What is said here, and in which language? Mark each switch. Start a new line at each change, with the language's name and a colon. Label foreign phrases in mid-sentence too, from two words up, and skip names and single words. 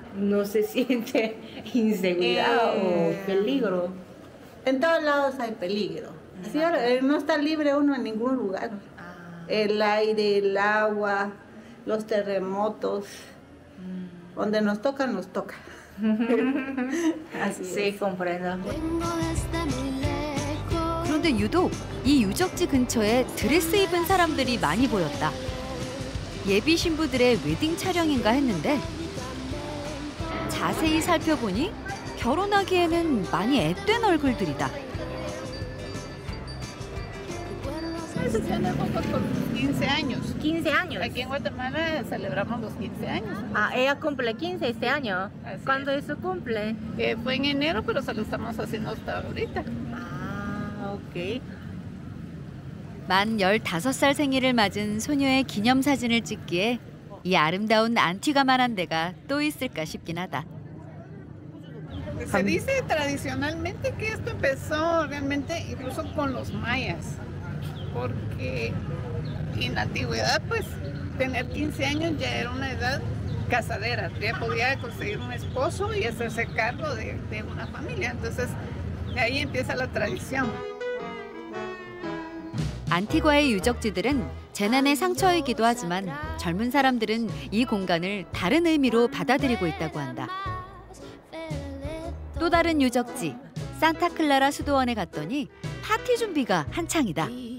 Spanish: ¿No se siente inseguridad o peligro? En todos lados hay peligro. Sí, no está libre uno en ningún lugar. El aire, el agua, los terremotos. Donde nos toca, nos toca. Así Sí, comprendo.
Korean: 그런데 유독 이 유적지 근처에 드레스 입은 사람들이 많이 보였다. 예비 신부들의 웨딩 촬영인가 했는데 자세히 살펴보니 결혼하기에는 많이 앳된 얼굴들이다.
Spanish: Eso tenemos con 15 años. 15 años. Aquí en Guatemala celebramos los 15 años. Ah, ella cumple 15 este año. Así ¿Cuándo es su cumple? Fue en enero, pero se lo estamos haciendo hasta ahorita. Ah, ok.
Korean: 만 15살 생일을 맞은 소녀의 기념사진을 찍기에 이 아름다운 안티가만한 데가 또 있을까 싶긴 하다.
Spanish: Se dice tradicionalmente que esto empezó realmente incluso con los mayas, porque en la antigüedad pues tener 15 años ya era una edad casadera, ya podía conseguir un esposo y hacerse cargo de una familia, entonces de ahí empieza la tradición.
Korean: 안티과의 유적지들은 재난의 상처이기도 하지만 젊은 사람들은 이 공간을 다른 의미로 받아들이고 있다고 한다. 또 다른 유적지, 산타클라라 수도원에 갔더니 파티 준비가 한창이다.